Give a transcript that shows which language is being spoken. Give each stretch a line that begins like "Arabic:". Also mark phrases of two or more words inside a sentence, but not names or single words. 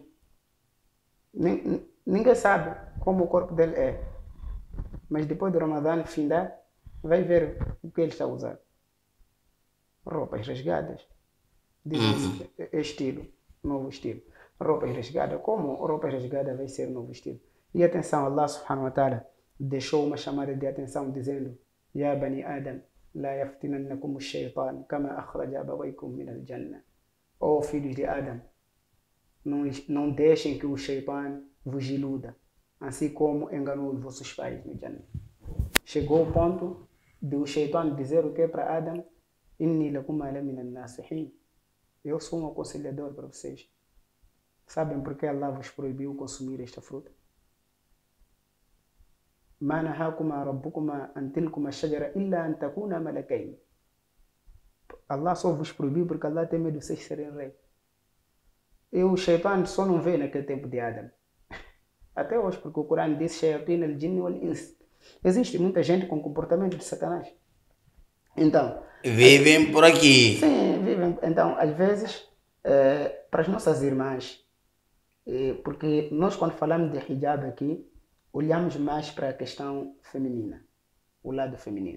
Portuguese: Ninguém sabe como o corpo dele é. Mas depois do Ramadã, findar, vai ver o que ele está a usar. Roupas rasgadas. Dizem estilo, novo estilo. Roupas rasgadas. Como roupas rasgadas vai ser novo estilo? E atenção,
Arabic: الله سبحانه وتعالى
Portuguese: deixou uma chamada de atenção dizendo:
Arabic: يا بني آدم لا يفتننكم الشيطان كما أخرج أبويكم من الجنة.
Portuguese: Ó filhos de Adam, não deixem que o shaytan vos iluda, assim como enganou os vossos pais no Jannah. Chegou o ponto de o shaytan dizer o que para Adam?
Arabic: إني لكم لمن الناصحين.
Portuguese: Eu sou um aconselhador para vocês. Sabem por que Allah vos proibiu consumir esta fruta?
Arabic: ما نهاكما ربكما عن تلكما الشجرة إلا أن تكونا ملكين.
Portuguese: Allah só vos proibiu porque Allah tem medo de vocês serem reis. E o shaitan só não veio naquele tempo de Adam. Até hoje, porque o Corão diz
Arabic: شياطين الجن والإنس.
Portuguese: Existe muita gente com comportamento de Satanás. Então, vivem por aqui. Sim, vivem. Então, às vezes, para as nossas irmãs, porque nós quando falamos de hijab aqui, olhamos mais para a questão feminina, o lado feminino.